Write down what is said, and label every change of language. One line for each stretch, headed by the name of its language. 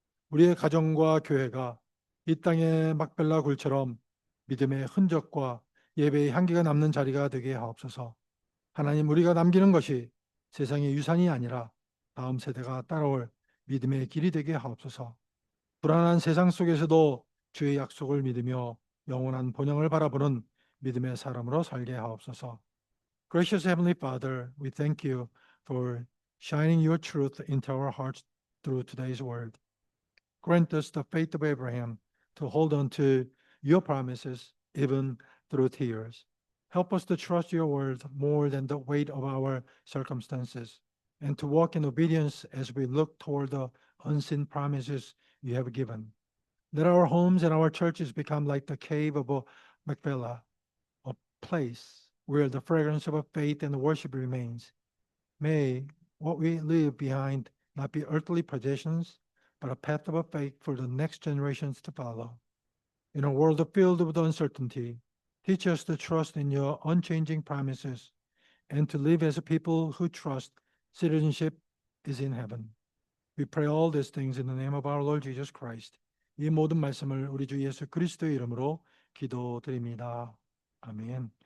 Korean: 우리의 가정과 교회가 이 땅의 막벨라 굴처럼 믿음의 흔적과 예배의 향기가 남는 자리가 되게 하옵소서. 하나님, 우리가 남기는 것이 세상의 유산이 아니라 다음 세대가 따라올 믿음의 길이 되게 하옵소서. 불안한 세상 속에서도 주의 약속을 믿으며 영원한 본향을 바라보는 믿음의 사람으로 살게 하옵소서.
English: Gracious Heavenly Father, we thank you for shining your truth into our hearts through today's word. Grant us the faith of Abraham to hold on to your promises even through tears. Help us to trust your word more than the weight of our circumstances and to walk in obedience as we look toward the unseen promises you have given. Let our homes and our churches become like the cave of a Machpelah, a place where the fragrance of a faith and worship remains. May what we leave behind not be earthly possessions, but a path of faith for the next generations to follow. In a world filled with uncertainty, teach us to trust in your unchanging promises and to live as a people who trust citizenship is in heaven. We pray all these things in the name of our Lord Jesus Christ.
Korean: 이 모든 말씀을 우리 주 예수 그리스도의 이름으로 기도드립니다. 아멘.